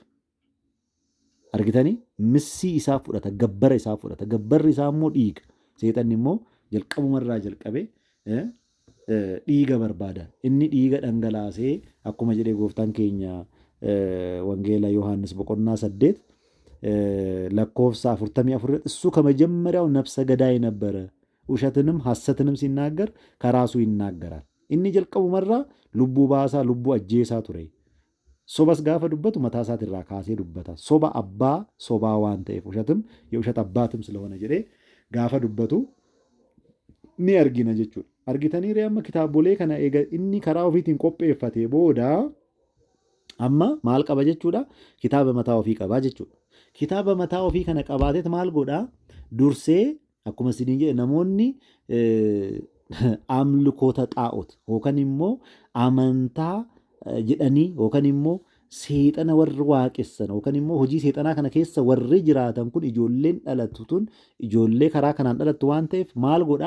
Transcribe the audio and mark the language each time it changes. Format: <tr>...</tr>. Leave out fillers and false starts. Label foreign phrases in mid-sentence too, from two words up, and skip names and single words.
<om>Argitanii missii isaa fudhata, gabbara isaa fudhata. Gabbarri isaa immoo dhiiga. Seexanni immoo jalqabumarraa jalqabee dhiiga barbaada. Inni dhiiga dhangalaasee akkuma jedhee gooftaan keenya wangeela Yohaannis boqonnaa 8 lakkoofsa 44</om> <am>እሱ ከመጀመሪያው ነፍሰ ገዳይ ነበረ ውሸትንም ሐሰትንም ሲናገር ከራሱ ይናገራል.</am> <om>inni jalqabumarraa lubbuu baasaa lubbuu ajjeesaa ture. Sobas gaafa dubbatu mataa isaati irraa kaasee dubbata. Soba abbaa sobaa waan ta'eef ushatim</om> <am>የውሸት አባትም ስለሆነ</am> <om>jedhee gaafa dubbatu ni argina jechuudha. Argitanii amma kitaabolee kana eega inni karaa ofiitiin qopheeffatee booda amma maal qaba jechuudha? Kitaaba mataa ofii qabaa jechuudha. Kitaaba mataa ofii kana qabaateet maal godhaa? Dursee akkuma isiniin jedhe namoonni amlikoota xaa'oot yookaan immoo amantaa jedhanii yookaan immoo seexana warri waaqessan yookaan immoo hojii seexanaa kana keessa warri jiraatan kun ijoolleen dhalatu tun ijoollee karaa kanaan dhalattu waan ta'eef maal godhaa?</om>